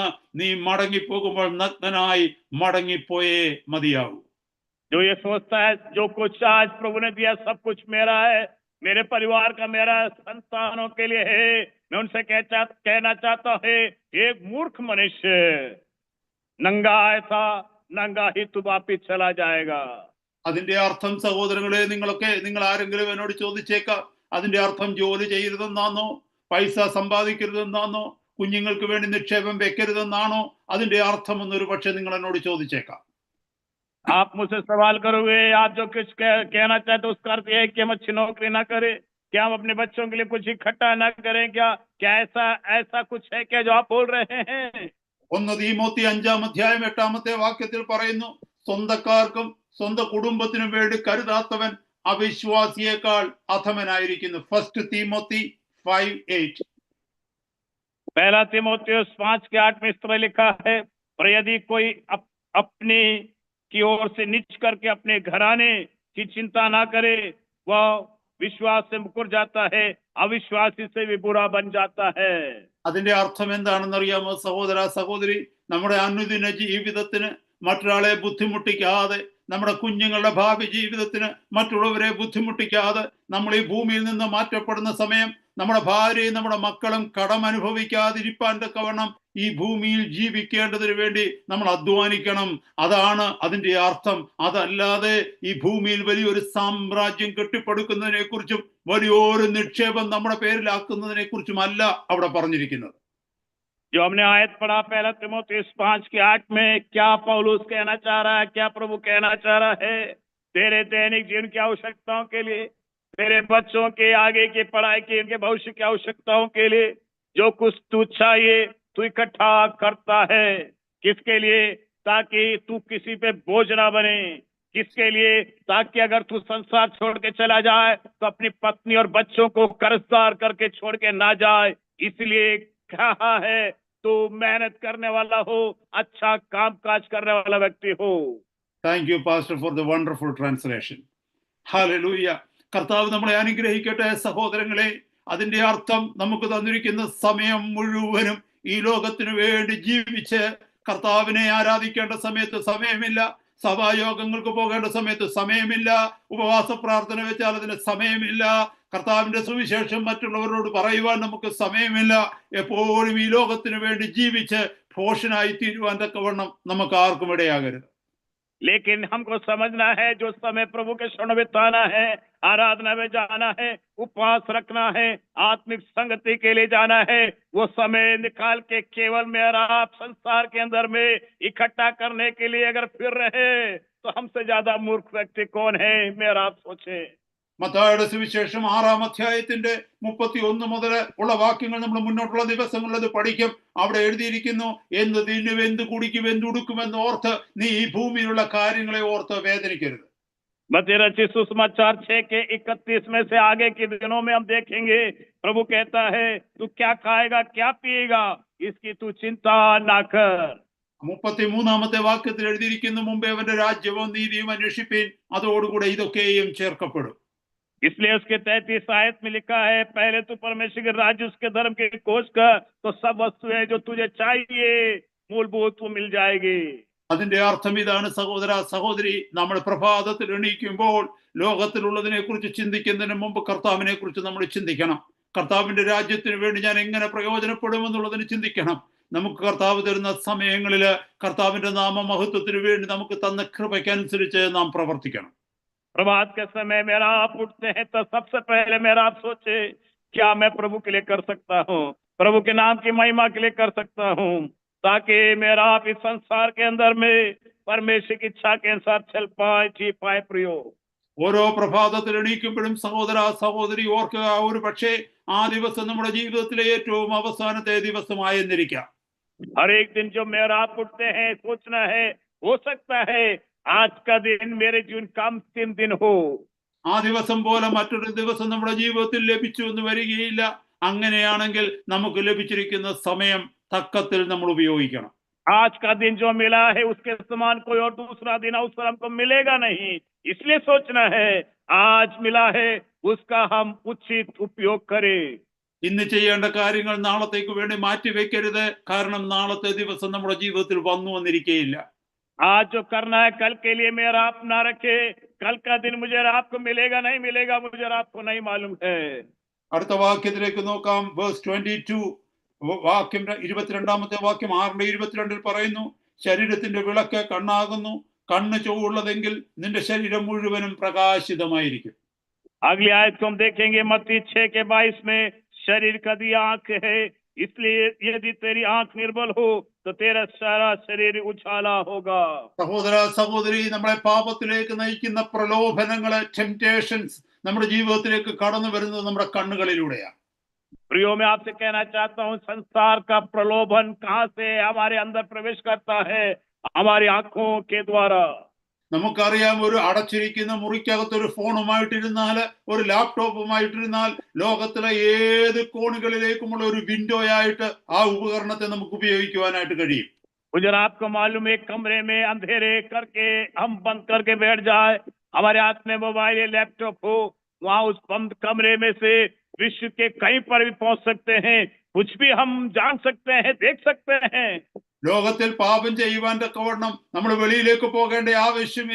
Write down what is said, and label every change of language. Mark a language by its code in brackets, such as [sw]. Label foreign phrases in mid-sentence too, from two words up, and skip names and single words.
[ml] നീ മടങ്ങിപ്പോകുമ്പോൾ നഗ്നനായി മടങ്ങിപ്പോയേ മതിയാവൂ. [hi] जो ये सोचता है जो कुछ आज प्रभु ने दिया सब कुछ मेरा है, मेरे परिवार का, मेरा संतानों के लिए है, मैं उनसे कहना चाहता है, एक मूर्ख मनुष्य नंगा आया था, नंगा ही तू वापिस चला जाएगा। [ml] അതിന്റെ അർത്ഥം സഹോദരങ്ങളെ, നിങ്ങൾ ആരെങ്കിലും എന്നോട് ചോദിച്ചേക്കാം, അതിന്റെ അർത്ഥം ജോലി ചെയ്യരുതെന്നാണോ, പൈസ സമ്പാദിക്കരുതെന്നാണോ, കുഞ്ഞുങ്ങൾക്ക് വേണ്ടി നിക്ഷേപം വെക്കരുതെന്നാണോ അതിന്റെ അർത്ഥം എന്നൊരു പക്ഷെ നിങ്ങൾ എന്നോട് ചോദിച്ചേക്കാം. [hi] आप मुझसे सवाल करोगे, आप जो कुछ कहना चाहते हो उसका अर्थ यह है कि हम अच्छी नौकरी ना करें, क्या हम अपने बच्चों के लिए कुछ इकट्ठा ना करें, क्या ऐसा कुछ है क्या जो आप बोल रहे हैं? [ml] 1 തീമോത്തി 5-ാം അധ്യായം 8-ാമത്തെ വാക്യത്തിൽ പറയുന്നു, സ്വന്തക്കാർക്കും സ്വന്തം കുടുംബത്തിനും വേണ്ടി കരുതാത്തവൻ അവിശ്വാസിയേക്കാൾ അധമനായിരിക്കുന്നു. 1 തീമോത്തി 5:8. [hi] पहला तीमुथियुस 5:8 में इस तरह लिखा है, पर यदि कोई अपनी की ओर से निच करके अपने घराने की चिंता ना करे, वह विश्वास से मुकर जाता है, अविश्वासी से भी बुरा बन जाता है। [ml] അതിന്റെ അർത്ഥം എന്താണെന്നറിയാമോ സഹോദര സഹോദരി? നമ്മുടെ അനുദിന ജീവിതത്തിന് മറ്റൊരാളെ ബുദ്ധിമുട്ടിക്കാതെ, നമ്മുടെ കുഞ്ഞുങ്ങളുടെ ഭാവി ജീവിതത്തിന് മറ്റുള്ളവരെ ബുദ്ധിമുട്ടിക്കാതെ നമ്മൾ ഈ ഭൂമിയിൽ നിന്ന് മാറ്റപ്പെടുന്ന സമയം നമ്മുടെ ഭാര്യയും നമ്മുടെ മക്കളും കടം അനുഭവിക്കാതിരിപ്പാൻ തക്കവണ്ണം ഈ ഭൂമിയിൽ ജീവിക്കേണ്ടതിന് വേണ്ടി നമ്മൾ അധ്വാനിക്കണം. അതാണ് അതിന്റെ അർത്ഥം. അതല്ലാതെ ഈ ഭൂമിയിൽ വലിയൊരു സാമ്രാജ്യം കെട്ടിപ്പടുക്കുന്നതിനെ കുറിച്ചും വലിയൊരു നിക്ഷേപം നമ്മുടെ പേരിലാക്കുന്നതിനെ കുറിച്ചും അല്ല അവിടെ പറഞ്ഞിരിക്കുന്നത്. [hi] जो हमने आयत पढ़ा पहला तीमुथियुस 5:8 में, क्या पौलुस कहना चाह रहा है, क्या प्रभु कहना चाह रहा है? तेरे दैनिक जीवन की आवश्यकताओं के लिए, तेरे बच्चों के आगे की पढ़ाई की, उनके भविष्य की आवश्यकताओं के लिए जो कुछ तू चाहिए तू इकट्ठा करता है। किसके लिए? ताकि तू किसी पे बोझ ना बने। किसके लिए? ताकि अगर तू संसार छोड़ के चला जाए तो अपनी पत्नी और बच्चों को कर्जदार करके छोड़ के ना जाए। इसलिए कहा है तू मेहनत करने वाला हो, अच्छा काम काज करने वाला व्यक्ति हो। [en] Thank you pastor for the wonderful translation. [ml] ഹല്ലേലൂയ. കർത്താവ് നമ്മളെ അനുഗ്രഹിക്കട്ടെ സഹോദരങ്ങളെ. അതിന്റെ അർത്ഥം നമുക്ക് തന്നിരിക്കുന്ന സമയം മുഴുവനും ഈ ലോകത്തിനു വേണ്ടി ജീവിച്ച് കർത്താവിനെ ആരാധിക്കേണ്ട സമയത്ത് സമയമില്ല, സഭായോഗങ്ങൾക്ക് പോകേണ്ട സമയത്ത് സമയമില്ല, ഉപവാസ പ്രാർത്ഥന വെച്ചാൽ അതിന് സമയമില്ല, കർത്താവിന്റെ സുവിശേഷം മറ്റുള്ളവരോട് പറയുവാൻ നമുക്ക് സമയമില്ല. എപ്പോഴും ഈ ലോകത്തിനു വേണ്ടി ജീവിച്ച് ഭോഷനായി തീരുവാൻ തക്കവണ്ണം നമുക്ക് ആർക്കും ഇടയാകരുത്. [hi] लेकिन हमको समझना है जो समय प्रभु के क्षण बिताना है, आराधना में जाना है, उपवास रखना है, आत्मिक संगति के लिए जाना है, वो समय निकाल के केवल मेरा आप संसार के अंदर में इकट्ठा करने के लिए अगर फिर रहे तो हमसे ज्यादा मूर्ख व्यक्ति कौन है? मेरा आप सोचे। [ml] മത്തായിയുടെ സുവിശേഷം 6-ാം അധ്യായത്തിന്റെ 31 മുതൽ ഉള്ള വാക്യങ്ങൾ നമ്മൾ മുന്നോട്ടുള്ള ദിവസങ്ങളിൽ അത് പഠിക്കും. അവിടെ എഴുതിയിരിക്കുന്നു, എന്ത് തിന്നും എന്ത് കുടിക്കും എന്തുടുക്കുമെന്ന് ഓർത്ത് നീ ഈ ഭൂമിയിലുള്ള കാര്യങ്ങളെ ഓർത്ത് വേദനിക്കരുത്. [hi] मत्ती रचित सुसमाचार 6 के 31 में से आगे के दिनों में हम देखेंगे, प्रभु कहता है तू क्या खाएगा क्या पिएगा इसकी तू चिंता ना कर। [ml] 33-ാമത്തെ വാക്യത്തിൽ എഴുതിയിരിക്കുന്നു, മുമ്പേ അവന്റെ രാജ്യവും നീതിയും അന്വേഷിപ്പീൻ, അതോടുകൂടെ ഇതൊക്കെയും ചേർക്കപ്പെടും. [hi] इसलिए उसके 33 आयत में लिखा है, पहले तू परमेश्वर के राज्य उसके धर्म की खोज कर तो सब वस्तुएं जो तुझे चाहिए मूलभूत वो मिल जाएगी। [ml] അതിന്റെ അർത്ഥം ഇതാണ് സഹോദര സഹോദരി, നമ്മൾ പ്രഭാതത്തിൽ എണീക്കുമ്പോൾ ലോകത്തിലുള്ളതിനെ കുറിച്ച് ചിന്തിക്കുന്നതിന് മുമ്പ് കർത്താവിനെ കുറിച്ച് നമ്മൾ ചിന്തിക്കണം. കർത്താവിന്റെ രാജ്യത്തിന് വേണ്ടി ഞാൻ എങ്ങനെ പ്രയോജനപ്പെടുമെന്നുള്ളതിന് ചിന്തിക്കണം. നമുക്ക് കർത്താവ് തരുന്ന സമയങ്ങളിൽ കർത്താവിന്റെ നാമമഹത്വത്തിന് വേണ്ടി നമുക്ക് തന്ന കൃപയ്ക്കനുസരിച്ച് നാം പ്രവർത്തിക്കണം. [hi] प्रभात के समय मेरा आप उठते हैं तो सबसे पहले मेरा आप सोचे क्या मैं प्रभु के लिए कर सकता हूँ, प्रभु के नाम की महिमा के लिए कर सकता हूँ, ताकि मेरा आप इस संसार के अंदर में परमेश्वर की इच्छा के अनुसार चल पाए जी पाए। प्रियो, [ml] ഓരോ പ്രഭാതത്തിൽ എണീക്കുമ്പോഴും സഹോദര സഹോദരി ഓർക്കുക, ഒരു പക്ഷേ ആ ദിവസം നമ്മുടെ ജീവിതത്തിലെ ഏറ്റവും അവസാനത്തെ ദിവസമായെന്നിരിക്കാം. [hi] हर एक दिन जो मेरा आप उठते हैं सोचना है, हो सकता है आज का दिन मेरे जीवन का अंतिम दिन हो। [ml] ആ ദിവസം പോലെ മറ്റൊരു ദിവസം നമ്മുടെ ജീവിതത്തിൽ ലഭിച്ചു എന്ന് വരികയില്ല. അങ്ങനെയാണെങ്കിൽ നമുക്ക് ലഭിച്ചിരിക്കുന്ന സമയം തക്കത്തിൽ നമ്മൾ ഉപയോഗിക്കണം. [hi] आज का दिन जो मिला है उसके समान कोई और दूसरा दिन अवसर हमको मिलेगा नहीं, इसलिए सोचना है आज मिला है उसका हम उचित उपयोग करें। [ml] ഇന്ന് ചെയ്യേണ്ട കാര്യങ്ങൾ നാളത്തേക്ക് വേണ്ടി മാറ്റിവെക്കരുത്. കാരണം നാളത്തെ ദിവസം നമ്മുടെ ജീവിതത്തിൽ വന്നു വന്നിരിക്കുകയില്ല. [hi] आज जो करना है कल के लिए मेरा आप ना रखे, कल का दिन मुझे आपको मिलेगा नहीं मिलेगा मुझे आपको नहीं मालूम है। [ml] അടുത്ത വാക്യത്തിലേക്ക് നോക്കാം. വേഴ്സ് 22 വാക്യം 22-ാമത്തെ വാക്യം 6:22 പറയുന്നു, ശരീരത്തിന്റെ വിളക്ക് കണ്ണാകുന്നു, കണ്ണ് ചൊവ്വുള്ളതെങ്കിൽ നിന്റെ ശരീരം മുഴുവനും പ്രകാശിതമായിരിക്കും. [hi] अगली आयत को हम देखेंगे मत्ती 6 के 22 में, शरीर का दिया आंख है, इसलिए यदि तेरी आंख निर्बल हो तो तेरा सारा शरीर उछाला होगा। [ml] സഹോദര സഹോദരി, നമ്മളെ പാപത്തിലേക്ക് നയിക്കുന്ന പ്രലോഭനങ്ങള്, ടെംപ്റ്റേഷൻസ് നമ്മുടെ ജീവിതത്തിലേക്ക് കടന്നു വരുന്നത് നമ്മുടെ കണ്ണുകളിലൂടെയാണ്. [hi] प्रियो, मैं आपसे कहना चाहता हूँ संसार का प्रलोभन कहाँ से हमारे अंदर प्रवेश करता है? हमारी आंखों के द्वारा। [ml] നമുക്കറിയാം, ഒരു അടച്ചിരിക്കുന്ന മുറിക്കകത്ത് ഒരു ഫോണുമായിട്ടിരുന്നാൽ, ഒരു ലാപ്ടോപ്പുമായിട്ടിരുന്നാൽ ലോകത്തിലെ ഏത് കോണുകളിലേക്കുമുള്ള ഒരു വിൻഡോയായിട്ട് ആ ഉപകരണത്തെ നമുക്ക് ഉപയോഗിക്കുവാനായിട്ട് കഴിയും. [hi] मुझे आपको मालूम है, एक कमरे में अंधेरे करके हम बंद करके बैठ जाए, हमारे हाथ में मोबाइल या लैपटॉप हो, वहां उस बंद कमरे में से विश्व के कहीं पर भी पहुंच सकते हैं, कुछ भी हम जान सकते हैं, देख सकते हैं। [ml] ലോകത്തിൽ പാപം ചെയ്യുവാൻ തക്കവണ്ണം നമ്മൾ വെളിയിലേക്ക് പോകേണ്ട ആവശ്യമില്ല.